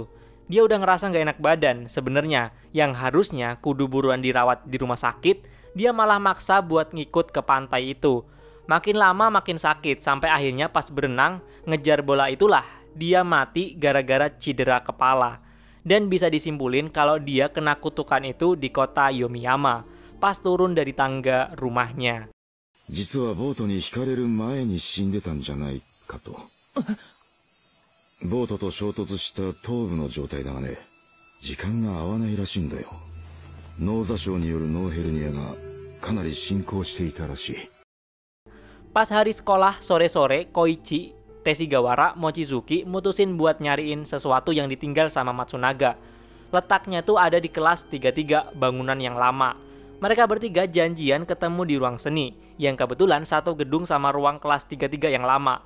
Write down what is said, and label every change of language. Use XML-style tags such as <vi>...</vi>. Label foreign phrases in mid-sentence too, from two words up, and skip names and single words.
<id>Dia udah ngerasa gak enak badan sebenarnya. Yang harusnya kudu buruan dirawat di rumah sakit, dia malah maksa buat ngikut ke pantai itu. Makin lama makin sakit, sampai akhirnya pas berenang ngejar bola itulah dia mati gara-gara cedera kepala. Dan bisa disimpulin kalau dia kena kutukan itu di kota Yomiyama pas turun dari tangga rumahnya.</id> <ja>実はボートにひかれる前に死んでたんじゃないかと。ボートと衝突した頭部の状態だがね、時間が合わないらしいんだよ。脳挫傷による脳ヘルニアがかなり進行していたらしい。</ja> <id>Pas hari sekolah sore-sore, Koichi, Teshigawara, Mochizuki mutusin buat nyariin sesuatu yang ditinggal sama Matsunaga. Letaknya tuh ada di kelas 33 bangunan yang lama. Mereka bertiga janjian ketemu di ruang seni, yang kebetulan satu gedung sama ruang kelas 33 yang lama.</id>